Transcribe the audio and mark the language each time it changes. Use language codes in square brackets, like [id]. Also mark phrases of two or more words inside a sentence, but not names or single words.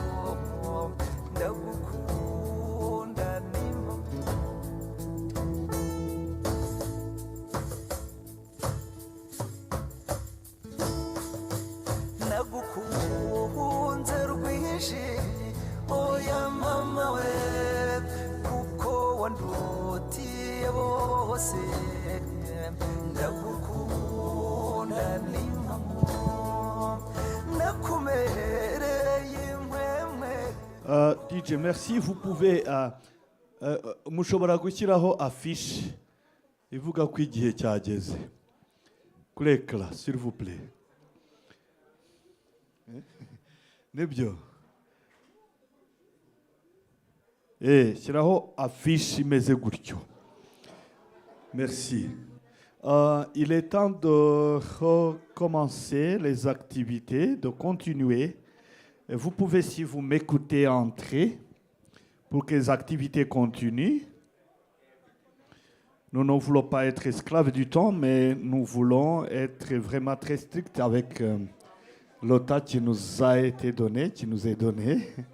[rw] ndagukunda n'impamo nagukunze rwinshi oya mama we kuko wandutiye bose ndagukunda n'impamo nakumereye impwemwe. DJ, [fr] merci. Vous pouvez [rw] mushobora gushyiraho affiche ivuga ko igihe cyageze kuri ekara, [fr] s'il vous plaît. [rw] Nibyo. Shyiraho affiche imeze gutyo. [fr] Merci. Il est temps de recommencer les activités, de continuer. Vous pouvez, si vous m'écoutez, entrer pour que les activités continuent. Nous ne voulons pas être esclaves du temps, mais nous voulons être vraiment très stricts avec le temps qui nous a été donné, qui nous est donné.